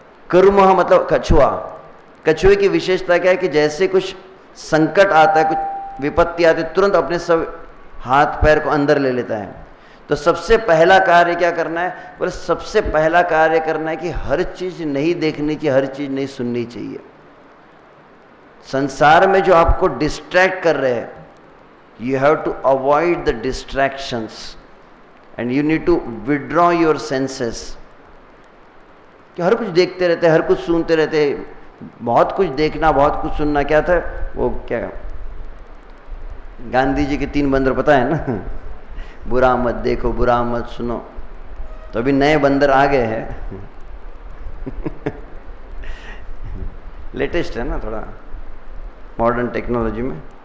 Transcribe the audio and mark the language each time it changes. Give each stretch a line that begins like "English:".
Hindi: कुर्म मतलब कछुआ। कछुए की विशेषता क्या है कि जैसे कुछ संकट आता है, कुछ विपत्ति आती है, तुरंत अपने सब हाथ पैर को अंदर ले लेता है। तो सबसे पहला कार्य क्या करना है, बोले सबसे पहला कार्य करना है कि हर चीज नहीं देखनी चाहिए, हर चीज नहीं सुननी चाहिए। संसार में जो आपको डिस्ट्रैक्ट कर रहे हैं,
English: you have to avoid the distractions and you need to withdraw your senses।
Hindi: कि हर कुछ देखते रहते, हर कुछ सुनते रहते, बहुत कुछ देखना, बहुत कुछ सुनना। क्या था वो, क्या गांधी जी के 3 बंदर पता है ना, बुरा मत देखो, बुरा मत सुनो। तो अभी नए बंदर आ गए हैं लेटेस्ट है ना, थोड़ा मॉडर्न टेक्नोलॉजी में।